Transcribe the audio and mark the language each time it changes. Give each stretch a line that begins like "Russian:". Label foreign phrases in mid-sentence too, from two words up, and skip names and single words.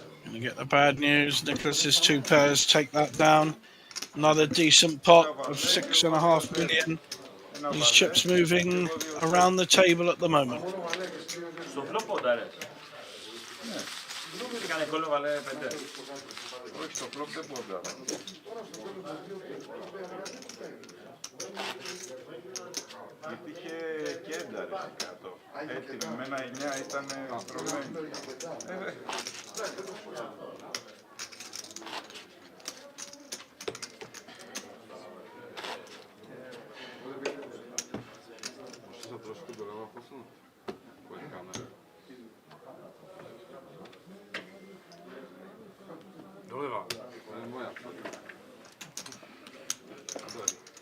English: We get the bad news. Nicholas's 2 pairs take that down. Another decent pot of 6.5 million. These chips moving around the table at the moment.
Greek: Στο φλό πόντα ρε. Κάνε κόλλο βάλε 5. Όχι, στο φλόπ δεν πόντα. Γιατί είχε και ένταρες κάτω. Έτσι, με ένα 9 ήταν στρωμένη.
Croatian: Možeš se trošku doleva posunuti? Koje kamere? Doleva. To je moja. Dori.